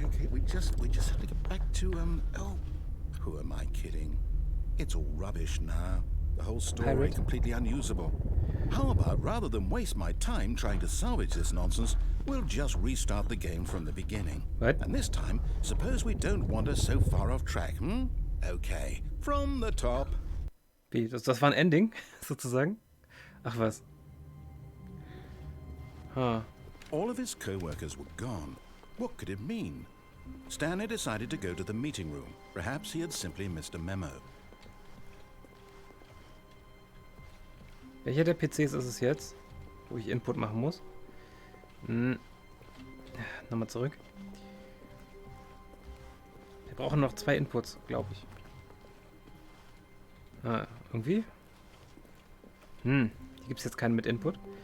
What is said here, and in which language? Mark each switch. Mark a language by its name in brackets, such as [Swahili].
[English] We just have to get back to, oh, who am I kidding? It's all rubbish now. The whole story Pirate. completely unusable. How about, rather than waste my time trying to salvage this nonsense, we'll just restart the game from the beginning. What? And this time, suppose we don't wander so far off track, Okay, from the top. [German] Wie, das war ein Ending, sozusagen? Ach was. Huh. [English] All of his co-workers were gone. What could it mean? Stanley decided to go to the meeting room. Perhaps he had simply missed a memo. [German] Welcher der PCs ist es jetzt, wo ich Input machen muss? Nochmal zurück. Wir brauchen noch 2 Inputs, glaube ich. Irgendwie? Hier gibt es jetzt keinen mit Input.